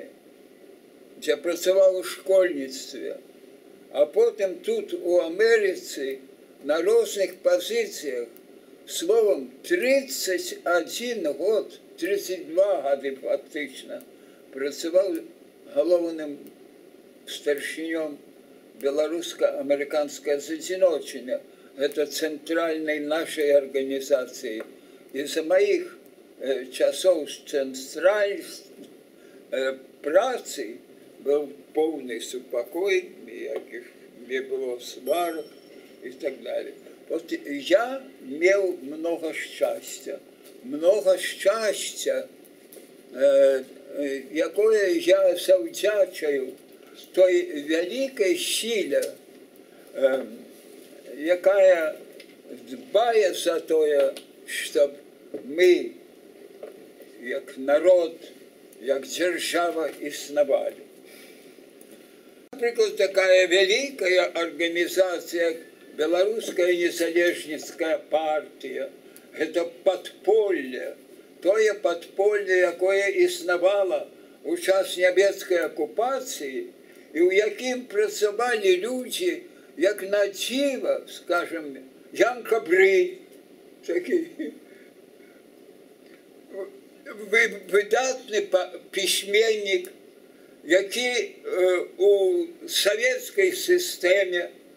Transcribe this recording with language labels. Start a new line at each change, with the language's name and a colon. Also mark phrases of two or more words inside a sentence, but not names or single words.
Belarusian: дзе працаваў у школьніцтве, а потым тут у Амерыцы на розных пазіцыях, словом, 31 год, 32 гады фактычна, працаваў галоўным старшынём беларуска-амерыканскае з'ядночання.
Russian: Это центральной нашей организации. Из-за моих часов центральной працы был полный супокой, никаких не было сварок и так далее. Вот я имел много счастья,
Belarusian: якое я завдячаю
Russian: той великой силе,
Belarusian: якая дбае за тое, чтоб мы, як народ, як дзяржава існавалі.
Russian: Например, такая великая организация, Белорусская незалежніцкая партия, это подполье,
Belarusian: тое подполье, якое існавала у час нямецкай оккупации, и у якім працавалі люди, як на дзіва, скажем, Ян Кабрый, такі выдатны пісьменнік, які у савецкай сістэме